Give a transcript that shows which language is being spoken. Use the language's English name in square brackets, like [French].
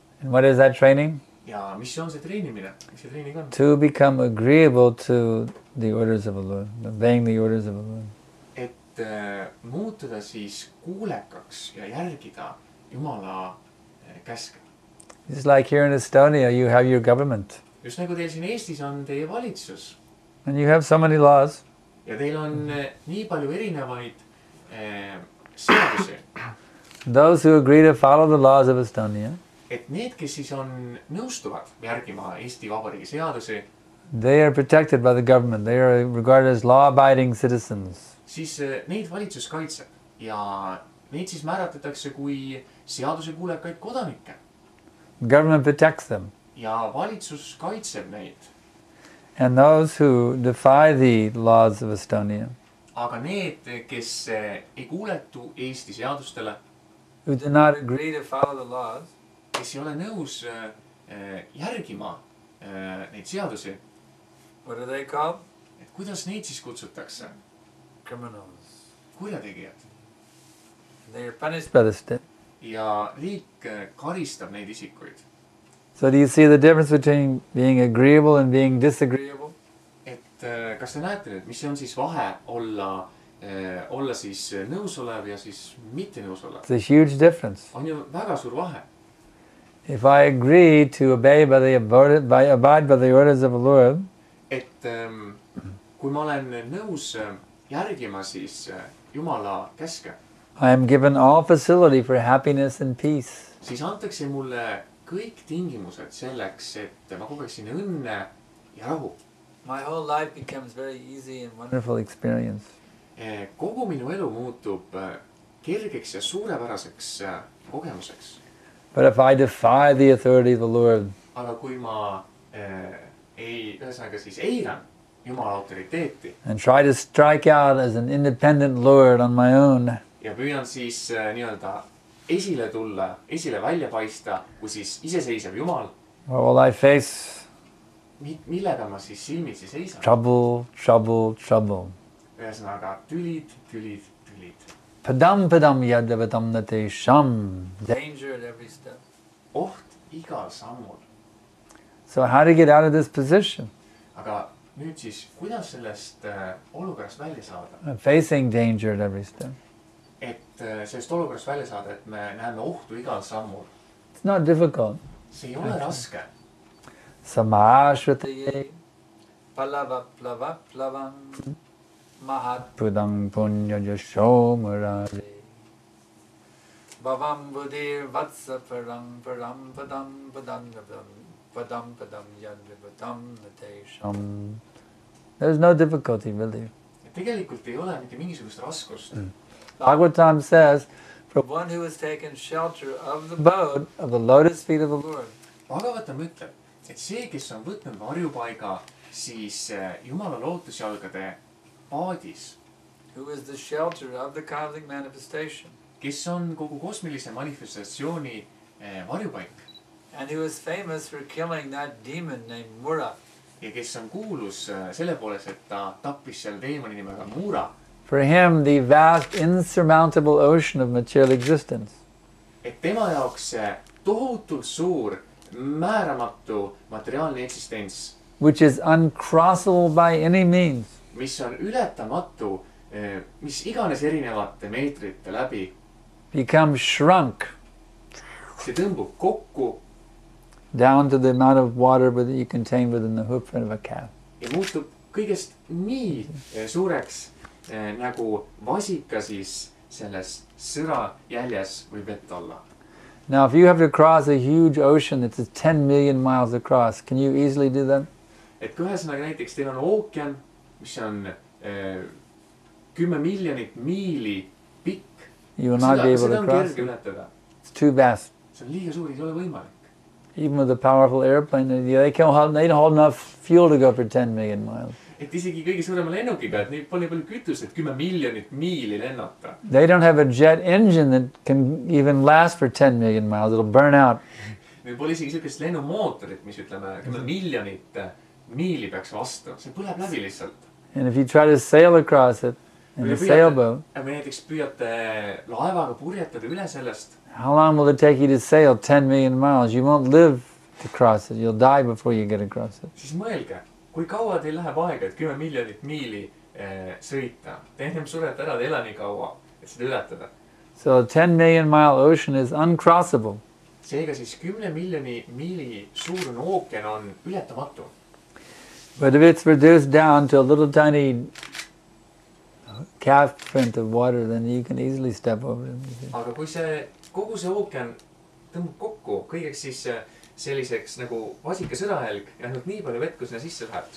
[English] And what is that training? [Estonian] Ja mis on see treenimine? Mis see treening on? [English] To become agreeable to the orders of the Lord, obeying the orders of the Lord. [Estonian] Et muutuda siis kuulekaks ja järgida Jumala käske. [English] Just like here in Estonia, you have your government. [Estonian] Just nagu teil siin Eestis on teie valitsus. [English] And you have so many laws. [Estonian] Ja teil on nii palju erinevaid seadusi. [English] Those who agree to follow the laws of Estonia, [Estonian] Et need, kes siis nõustuvad järgima Eesti Vabariigi seadusi, [English] they are protected by the government. They are regarded as law-abiding citizens. [Estonian] siis neid valitsus kaitseb ja neid siis määratletakse kui seadusekuulekaid kodanikke. [English] Government protects them. [Estonian] Ja valitsus kaitseb neid. [English] And those who defy the laws of Estonia, [Estonian] aga need, kes ei kuuletu Eesti seadustele, [English] who do not agree to follow the laws, [Estonian] kes ei ole nõus järgima neid seadusi, [English] what are they called? [Estonian] et kuidas neid siis kutsutakse? [English] Criminals. [Estonian] Kurjategijad. [English] They are punished by the state. [Estonian] Ja riik karistab neid isikuid. [English] So do you see the difference between being agreeable and being disagreeable? [Estonian] Et kas te näete nüüd, mis on siis vahe olla siis nõusolev ja siis mitte nõusolev? [English] It's a huge difference. [Estonian] On ju väga suur vahe. [English] If I agree to abide by the orders of the Lord, [Estonian] et kui ma olen nõus järgima siis Jumala käske, [English] I am given all facility for happiness and peace. [Estonian] siis antakse mulle kõik tingimused selleks, et ma kogeksin õnne ja rahu. [English] My whole life becomes very easy and wonderful experience. [Estonian] Kogu minu elu muutub kergeks ja suurepäraseks kogemuseks. [English] But if I defy the authority of the Lord, [Estonian] aga kui ma ühesõnaga siis eiran Jumala autoriteeti [English] and try to strike out as an independent Lord on my own, [Estonian] ja püüan siis nii-öelda esile tulla, esile välja paista kui siis iseseisev Jumal, [English] what will I face? [Estonian] millega ma siis silmitsi seisan? [English] Trouble, trouble, trouble. [Estonian] Ühesõnaga tülid, tülid, tülid. [Sanskrit] Padam padam yadavatam nate sham. [English] Danger at every step. [Estonian] Oht igal sammul. [English] So how to get out of this position? [Estonian] Aga nüüd siis, kuidas sellest olukorrast välja saada? [English] Facing danger at every step. [Estonian] Et sellest olukorrast välja saada, et me näeme ohtu igal sammul. [English] It's not difficult. [Estonian] See ei ole raske. [Sanskrit] Samashvataye palavaplavaplavam mahatpudam punya jasho murare bhavam buddhir vatsa param param padam padam padam padam yadvipatam natesham. [English] There's no difficulty really. [Estonian] Tegelikult ei ole mitte mingisugust raskust. [English] Bhagavatam says, for one who has taken shelter of the abode of the lotus feet of the Lord. [Estonian] Bhagavatam ütleb, et see, kes on võtnud varjupaiga siis Jumala lootusjalgade paadis, [English] who is the shelter of the cosmic manifestation, [Estonian] kes on kogu kosmilise manifestatsiooni varjupaik, [English] and who is famous for killing that demon named Mura, [Estonian] ja kes on kuulus selle poolest, et ta tappis seal teemani nimega Mura. [English] For him, the vast, insurmountable ocean of material existence, [Estonian] et tema jaoks tohutult suur, määramatu materiaalne eksistents, [English] which is uncrossable by any means, [Estonian] mis on ületamatu, mis iganes erinevate meetrite läbi, [English] becomes shrunk [Estonian] see tõmbub kokku [English] down to the amount of water that you contain within the hoof of a calf. [Estonian] ja muutub kõigest nii suureks, nagu vasika siis selles sõra jäljes võib vett olla. [English] Now, if you have to cross a huge ocean that's 10 million miles across, can you easily do that? [Estonian] Et kui ühesõnaga näiteks teil on ookean, mis on 10 miljonit miili pikk, [English] You will not be able [Estonian] seda [English] to [Estonian] on [English] cross [Estonian] kerge [English] it. [Estonian] ületada. [English] It's too vast. [Estonian] See on liiga suur, ei ole võimalik. [English] Even with a powerful airplane, they don't hold enough fuel to go for 10 million miles. [Estonian] Et isegi kõige suurema lennukiga, et neil pole palju kütust, et 10 miljonit miili lennata. [English] They don't have a jet engine that can even last for 10 million miles. It'll burn out. [Estonian] Neil pole isegi sellist lennumootorit, mis ütleme 10 miljonit miili peaks vastu. See põleb läbi lihtsalt. [English] And if you try to sail across it in a sailboat, [Estonian] või näiteks püüate laevaga purjetada üle sellest. [English] how long will it take you to sail 10 million miles? You won't live to cross it. You'll die before you get across it. [Estonian] Siis mõelge, kui kaua teil läheb aega, et 10 miljonit miili sõita. Te ennem surete ära, te ei ela nii kaua, et seda ületada. [English] So a 10 million mile ocean is uncrossable. [Estonian] Seega siis 10 miljoni miili suurune ookean on ületamatu. [English] But if it's reduced down to a little tiny calf print of water, then you can easily step over it. [Estonian] Aga kui kogu see ookean tõmbub kokku kõigeks siis selliseks nagu vasika sõrahälg ja ainult nii palju vett, kui sinna sisse läheb.